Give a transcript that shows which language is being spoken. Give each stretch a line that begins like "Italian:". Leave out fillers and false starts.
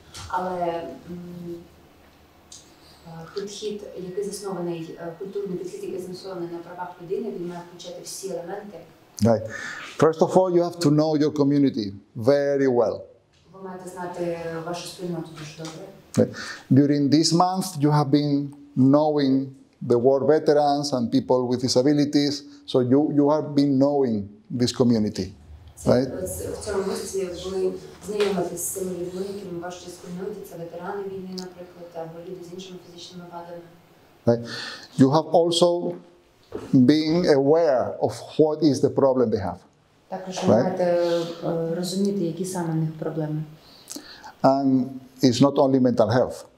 Ukrainian: Але підхід, який заснований, культурний підхід, який заснований на правах людини, він має включати всі елементи.
English: Right. First of all, you have to know your community very well.
Ukrainian: Ви маєте знати вашу спільноту дуже добре.
English: Right. During this month, you have been knowing the war veterans and people with disabilities, so you have been knowing this community. Right?
Ukrainian: В цьому місці ви знайомитесь з цими людьми, якими ваші спільноті, це ветерани війни, наприклад, або люди з іншими фізичними вадами.
English: Right? You have also been aware of what is the problem they have.
Ukrainian: Також ви маєте розуміти, які саме в них проблеми.
English: And it's not only mental health.